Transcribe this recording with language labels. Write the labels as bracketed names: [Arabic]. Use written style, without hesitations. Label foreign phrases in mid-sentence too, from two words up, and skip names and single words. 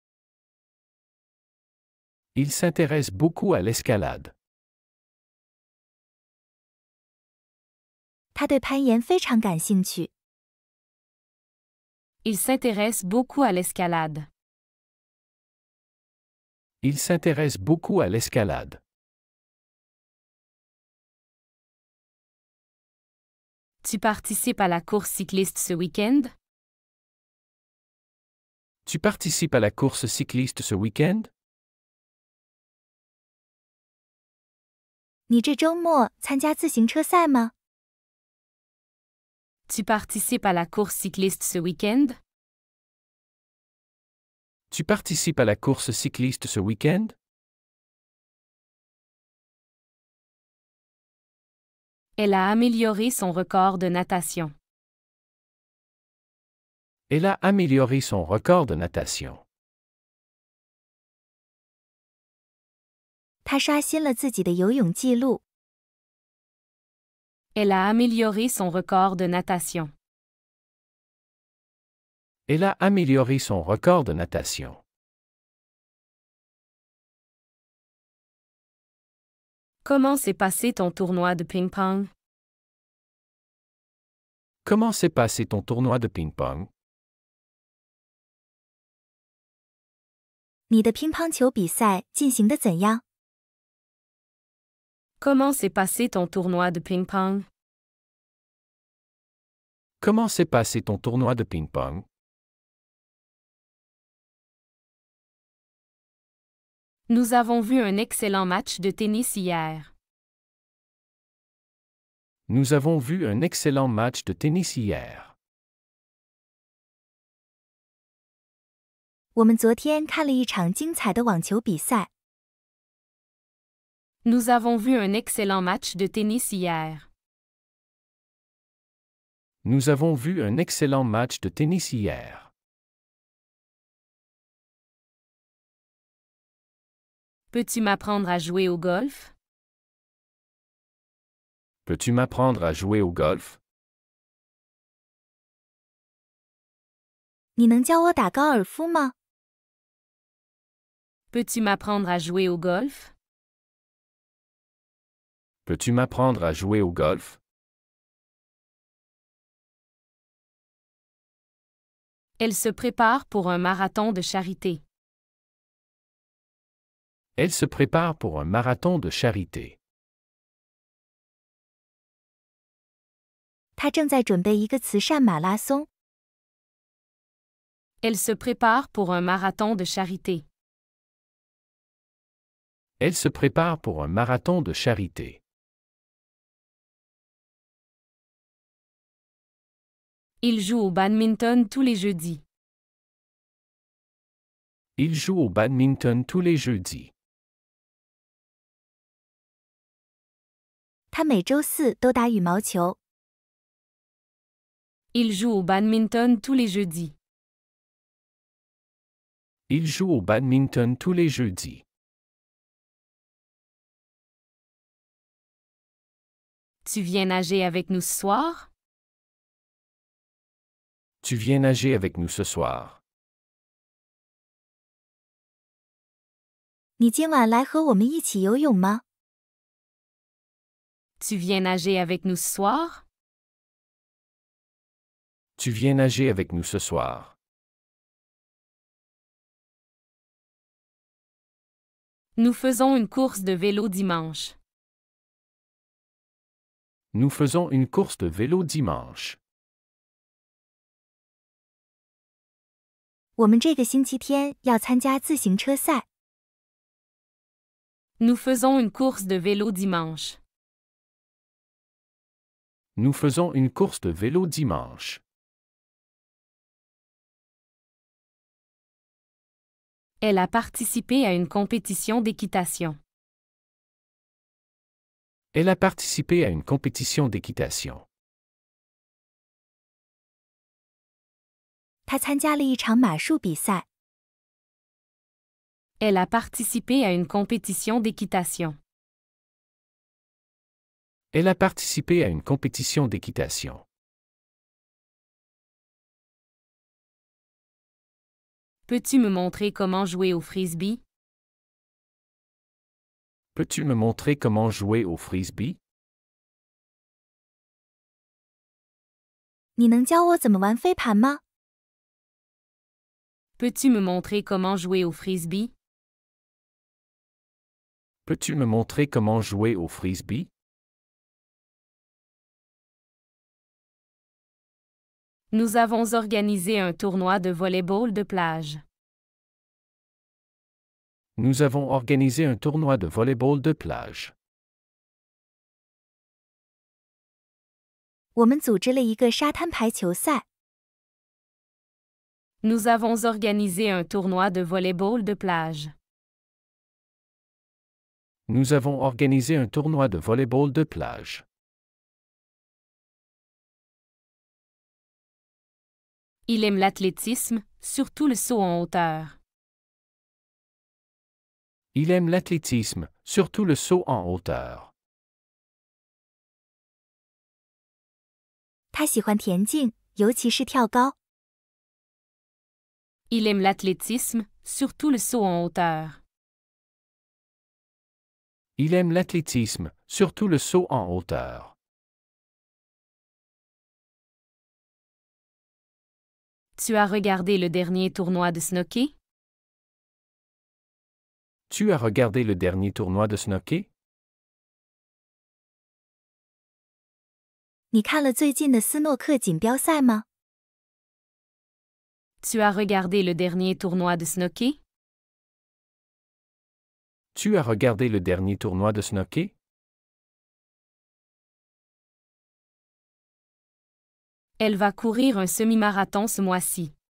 [French] Il s'intéresse beaucoup à l'escalade. [Chinese] 他对攀岩非常感兴趣。 [French] Il s'intéresse beaucoup à l'escalade. Il s'intéresse beaucoup à l'escalade. Tu participes à la course cycliste ce week-end? Tu participes à la course cycliste ce week-end? [Chinese] 你这周末参加自行车赛吗？ [French] Tu participes à la course cycliste ce week-end? Tu participes à la course cycliste ce week-end? Elle a amélioré son record de natation. Elle a amélioré son record de natation. [Chinese] 他刷新了自己的游泳记录。 [French] Elle a amélioré son record de natation. Elle a amélioré son record de natation. Comment s'est passé ton tournoi de ping-pong? Comment s'est passé ton tournoi de ping-pong? [Chinese] 你的乒乓球比赛进行得怎样？ [French] Comment s'est passé ton tournoi de ping-pong? Comment s'est passé ton tournoi de ping-pong? Nous avons vu un excellent match de tennis hier. Nous avons vu un excellent match de tennis hier. [Chinese] 我们昨天看了一场精彩的网球比赛。 [French] Nous avons vu un excellent match de tennis hier. Nous avons vu un excellent match de tennis hier. Peux-tu m'apprendre à jouer au golf? Peux-tu m'apprendre à jouer au golf? [Chinese] 你能教我打高尔夫吗？ [French] Peux-tu m'apprendre à jouer au golf? Peux-tu m'apprendre à jouer au golf? Elle se prépare pour un marathon de charité. Elle se prépare pour un marathon de charité. [Chinese] 他正在准备一个慈善马拉松。 [French] Elle se prépare pour un marathon de charité. Elle se prépare pour un marathon de charité. Il joue au badminton tous les jeudis. Il joue au badminton tous les jeudis. [Chinese] 他每周四都打羽毛球。 [French] Il joue au badminton tous les jeudis. Il joue au badminton tous les jeudis. Tu viens nager avec nous ce soir? Tu viens nager avec nous ce soir. [Chinese] 你今晚来和我们一起游泳吗？ [French] Tu viens nager avec nous ce soir? Tu viens nager avec nous ce soir. Nous faisons une course de vélo dimanche. Nous faisons une course de vélo dimanche. [Chinese] 我们这个星期天要参加自行车赛。 [French] Nous faisons une course de vélo dimanche. Nous faisons une course de vélo dimanche. Elle a participé à une compétition d'équitation. Elle a participé à une compétition d'équitation. [Chinese] 他参加了一场马术比赛。 [French] Elle a participé à une compétition d'équitation. Elle a participé à une compétition d'équitation. Peux-tu me montrer comment jouer au frisbee? Peux-tu me montrer comment jouer au frisbee? [Chinese] 你能教我怎么玩飞盘吗？ [French] Peux-tu me montrer comment jouer au frisbee? Peux-tu me montrer comment jouer au frisbee? Nous avons organisé un tournoi de volley-ball de plage. Nous avons organisé un tournoi de volleyball de plage. [Chinese] 我们组织了一个沙滩排球赛。 [French] Nous avons organisé un tournoi de volley-ball de plage. Nous avons organisé un tournoi de volleyball de plage. Il aime l'athlétisme, surtout le saut en hauteur. Il aime l'athlétisme, surtout le saut en hauteur. [Chinese] 他喜欢田径，尤其是跳高。 [French] Il aime l'athlétisme, surtout le saut en hauteur. Il aime l'athlétisme, surtout le saut en hauteur. Tu as regardé le dernier tournoi de snooker? Tu as regardé le dernier tournoi de snooker? [Chinese] 你看了最近的斯诺克锦标赛吗？ [French] Tu as regardé le dernier tournoi de snooker? Tu as regardé le dernier tournoi de snooker? Elle va courir un semi-marathon ce mois-ci.